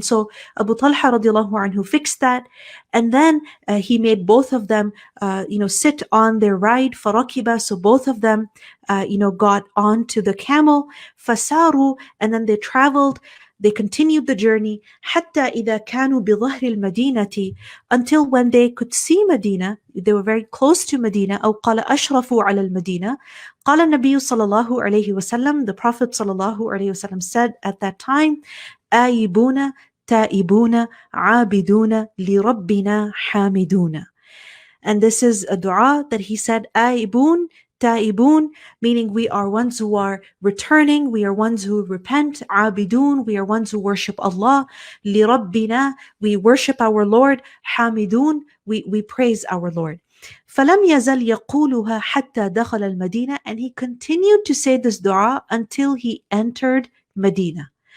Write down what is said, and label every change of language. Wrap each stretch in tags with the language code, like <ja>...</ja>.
<en>So Abu Talha radiallahu anhu fixed that, and then he made both of them sit on their ride, farakiba, so both of them got onto the camel, fasaru, and then they traveled. They continued the journey</en> <ar>حتى إذا كانوا بظهر المدينة,</ar> <en>until when they could see Medina, they were very close to Medina.</en> <ar>أو قال أشرفوا على المدينة. قال النبي صلى الله عليه وسلم,</ar> <en>the Prophet صلى الله عليه وسلم said at that time,</en> <ar>آيبون تائبون عابدون لربنا حامدون.</ar> <en>And this is a dua that he said, آيبون Ta'ibun, meaning we are ones who are returning, we are ones who repent. Abidun, we are ones who worship Allah. Li Rabbina, we worship our Lord. Hamidun, we praise our Lord.</en> <ar>فَلَمْ يَزَلْ يَقُولُهَا حَتَّى دَخَلَ الْمَدِينَةِ,</ar> <en>and he continued to say this dua until he entered Medina.</en>